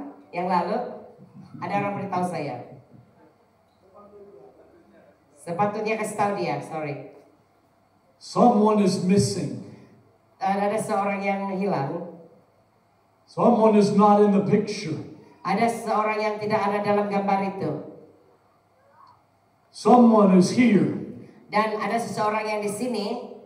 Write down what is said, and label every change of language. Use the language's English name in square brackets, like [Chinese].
[Malay] Yang lalu ada orang beritahu saya. Sepatutnya kasih tahu dia, sorry. [English] Someone is missing. [Malay] Ada seorang yang hilang. [English] Someone is not in the picture. [Malay] Ada seorang yang tidak ada dalam gambar itu. [English] Someone is here. [Malay] Dan ada seseorang yang di sini.